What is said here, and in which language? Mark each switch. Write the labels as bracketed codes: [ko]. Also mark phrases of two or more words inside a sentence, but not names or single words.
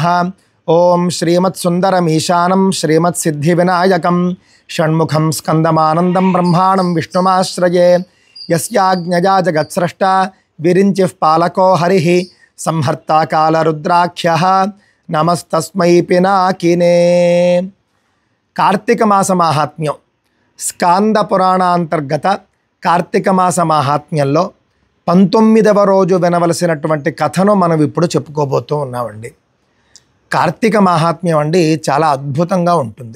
[sa] ओम श्रीमत्सुन्दरमीशानं श्रीमत्सिद्धिविनायकं षण्मुखं स्कन्दमानन्दं ब्रह्माणं विष्णुमाश्रये। यस्याज्ञया जगत्स्रष्टा विरिञ्चिः पालको हरिः संहर्ता कालरुद्राख्यः नमस्तस्मै पिनाकिने। [te] కార్తీక మాస మాహాత్మ్యం స్కాంద పురాణాంతర్గత కార్తీక మాస మాహాత్మ్యంలో 19వ రోజు వినవలసినటువంటి కథను మనం ఇప్పుడు చెప్పుకోబోతూ ఉన్నామండి. కార్తీక మాహాత్మ్యం అండి చాలా అద్భుతంగా ఉంటుంది.